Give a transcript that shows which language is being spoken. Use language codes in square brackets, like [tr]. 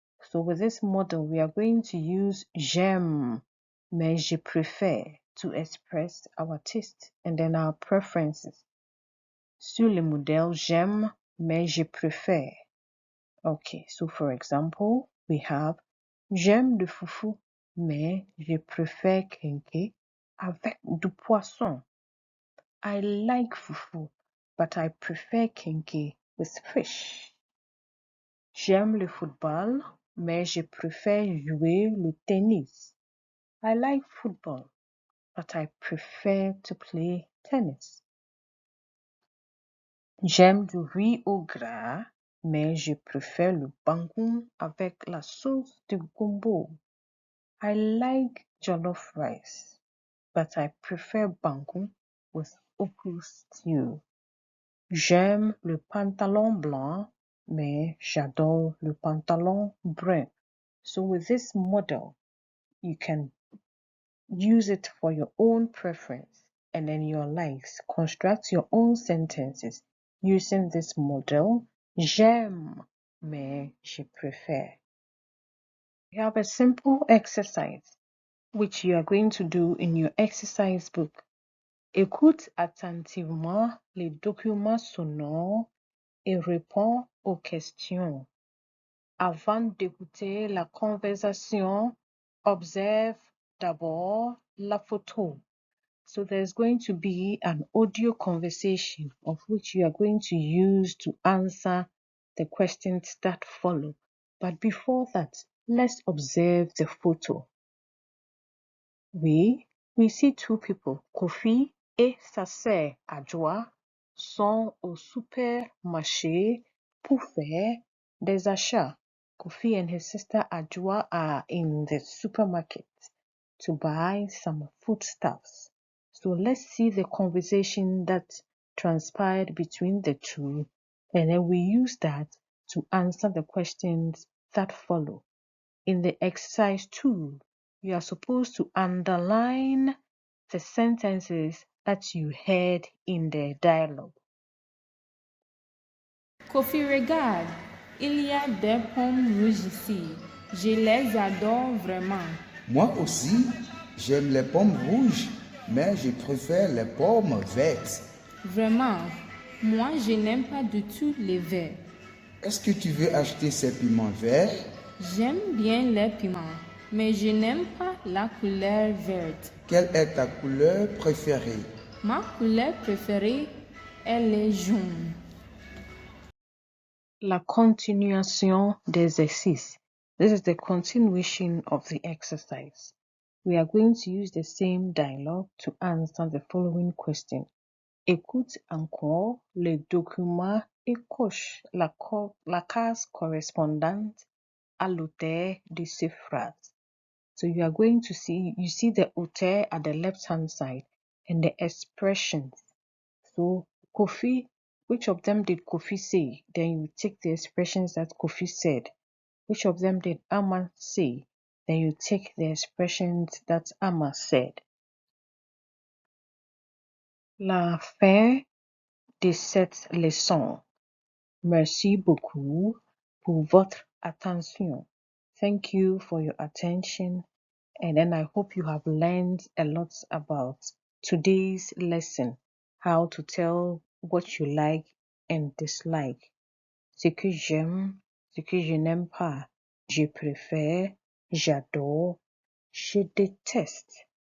[en] So with this model, we are going to use [fr] j'aime, mais je préfère [en] to express our taste and then our preferences. [fr] Sur le modèle j'aime, mais je préfère. [en] Okay, so for example, [fr] we have j'aime le foufou, mais je préfère quenque avec du poisson. [en] I like fufu, but I prefer quenque with fish. [fr] J'aime le football, mais je préfère jouer le tennis. [en] I like football, but I prefer to play tennis. [fr] J'aime du riz au gras, mais je préfère le bangoum avec la sauce de gombo. [en] I like jollof rice, but I prefer bangoum with okra stew. [fr] J'aime le pantalon blanc, mais j'adore le pantalon brun. [en] So with this model, you can use it for your own preference and then your likes. Construct your own sentences using this model. [fr] J'aime, mais je préfère. [en] You have a simple exercise which you are going to do in your exercise book. [fr] Écoute attentivement les documents sonores et réponds aux questions. Avant d'écouter la conversation, observe d'abord la photo. [en] So there's going to be an audio conversation of which you are going to use to answer the questions that follow. But before that, let's observe the photo. We see two people, [fr] Kofi et sa sœur Adjoa, sont au supermarché pour faire des achats. [en] Kofi and his sister Adjoa are in the supermarket to buy some foodstuffs. So let's see the conversation that transpired between the two, and then we use that to answer the questions that follow. In the exercise 2, you are supposed to underline the sentences that you heard in the dialogue. [fr] Kofi, regarde, il y a des pommes rouges ici. Je les adore vraiment. Moi aussi, j'aime les pommes rouges, mais je préfère les pommes vertes. Vraiment, moi je n'aime pas du tout les verts. Est-ce que tu veux acheter ces piments verts? J'aime bien les piments, mais je n'aime pas la couleur verte. Quelle est ta couleur préférée? Ma couleur préférée est le jaune. La continuation d'exercice. [en] This is the continuation of the exercise. We are going to use the same dialogue to answer the following question. [fr] Écoute encore le document et coche la case correspondante à l'auteur de ces phrases. [en] So you are going to see the auteur at the left hand side and the expressions. So Kofi, which of them did Kofi say? Then you take the expressions that Kofi said. Which of them did Amma say? Then you take the expressions that Amma said. [fr] La fin de cette leçon. Merci beaucoup pour votre attention. [en] Thank you for your attention. And then I hope you have learned a lot about today's lesson, how to tell what you like and dislike. [fr] Ce que j'aime, ce que je n'aime pas, je préfère, j'adore, je déteste.